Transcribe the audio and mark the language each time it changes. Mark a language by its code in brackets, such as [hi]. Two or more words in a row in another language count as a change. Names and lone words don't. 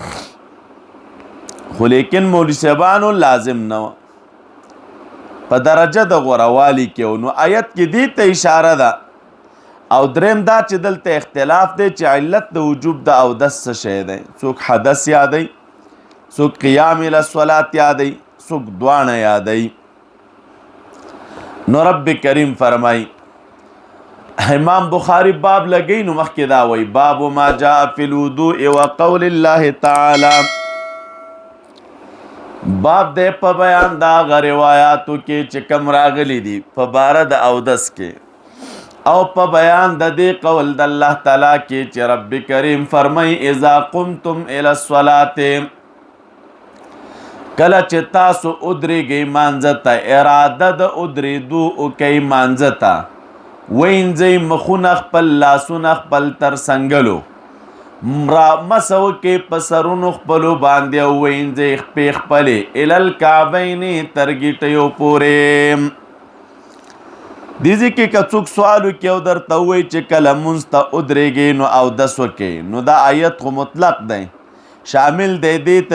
[ps] خو لیکن مولوي صاحبانو لازم نه و په درجه د غوروالي کې نو آیت کې دې ته اشاره ده او دریم دا چې دلته اختلاف دی چې علت د وجوب د اودس څه شی دی څوک حدث یادوي څوک [ar] قیام الی الصلات [ps] یادوي څوک دواړه یادوي نو رب کریم فرمای امام بخاری باب لګی نو مخکې دا وای [ar] باب ما جاء فی الوضوء وقول الله تعالی [ps] باب دې په بیان دا غ روایتو کې چې کم راغلي دي په بار د اودس کې او په بیان د دې قول د الله تعالی کې چې رب کریم فرمای [ar] اذا قمتم الى الصلاه [ps] کله چې تاسو ودرېږئ مانځه ته اراده د ودرېدو وکئ مانځه ته وینځئ مخونه خپل لاسونه خپل تر څنګلو مسه وکئ په سرونو خپلو باندې او وینځئ خپې خپلې [ar] الی الکعبین [ps] تر ګیټیو پورې دې ځای کې که څوک سوال وکړي او درته ووایي چې کله لمونځ ته ودرېږئ نو اودس وکئ نو دا آیت خو مطلق دی شامل دی دې ته